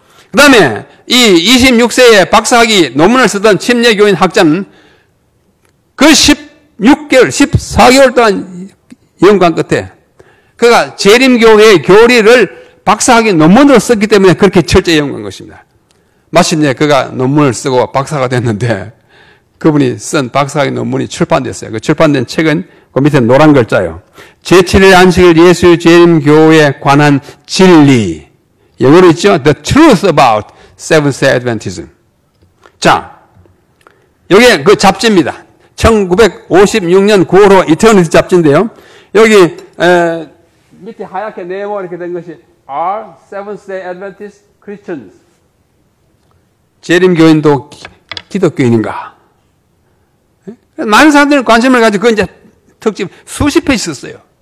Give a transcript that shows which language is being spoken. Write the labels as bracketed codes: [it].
[ko] 그 다음에 이 26세의 박사학위 논문을 쓰던 침례교인 학자는 그 16개월, 14개월 동안 연구한 끝에 그가 재림교회의 교리를 박사학위 논문으로 썼기 때문에 그렇게 철저히 연구한 것입니다. 마침내 그가 논문을 쓰고 박사가 됐는데 그분이 쓴 박사학위 논문이 출판됐어요. 그 출판된 책은 그 밑에 노란 글자요. 제7일 안식일 예수 재림교회에 관한 진리. 영어로 있죠? [en] The truth about Seventh-day Adventism. [ko] 자, 여기 그 잡지입니다. 1956년 9월호 이터니티 잡지인데요. 여기 밑에 하얗게 네모 이렇게 된 것이 [en] Are Seventh-day Adventist Christians? [ko] 재림교인도 기독교인인가? 많은 사람들이 관심을 가지고 그 이제 특집 수십 페이지 썼어요.